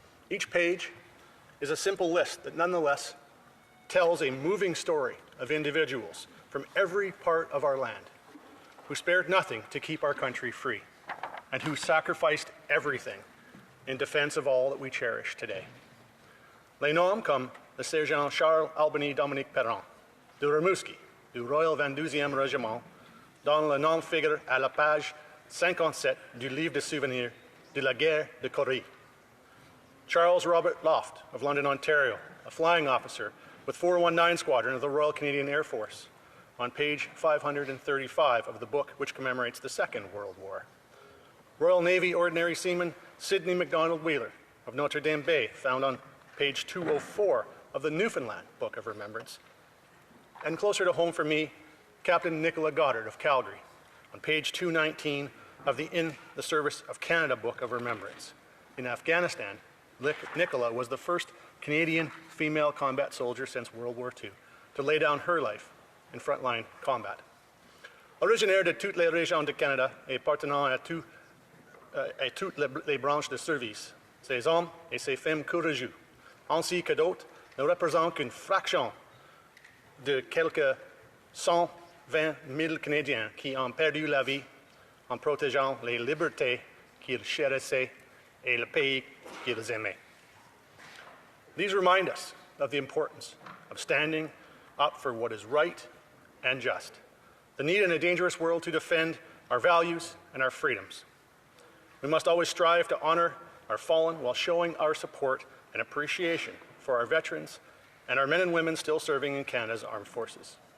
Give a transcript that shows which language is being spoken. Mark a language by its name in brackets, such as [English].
[English] Each page is a simple list that nonetheless tells a moving story of individuals from every part of our land who spared nothing to keep our country free and who sacrificed everything in defense of all that we cherish today. [French] Les noms comme le sergent Charles Albany Dominique Perron, de Rimouski, du Royal 22e Régiment, dont le nom figure à la page 57 du livre de souvenirs de la guerre de Corée. [English] Charles Robert Loft of London, Ontario, a flying officer with 419 Squadron of the Royal Canadian Air Force, on page 535 of the book which commemorates the Second World War. Royal Navy Ordinary Seaman Sidney MacDonald Wheeler of Notre Dame Bay, found on page 204 of the Newfoundland Book of Remembrance. And closer to home for me, Captain Nicola Goddard of Calgary, on page 219 of the In the Service of Canada Book of Remembrance. In Afghanistan, Nicola was the first Canadian female combat soldier since World War II to lay down her life in frontline combat. [French] Originaire de toutes les régions de Canada et appartenant à toutes les branches de service, ces hommes et ces femmes courageux, ainsi que d'autres, ne représentent qu'une fraction de quelques 120 000 Canadiens qui ont perdu la vie en protégeant les libertés qu'ils chérissaient et le pays qu'ils aimaient. [English] These remind us of the importance of standing up for what is right and just, the need in a dangerous world to defend our values and our freedoms. We must always strive to honor our fallen while showing our support and appreciation for our veterans and our men and women still serving in Canada's armed forces.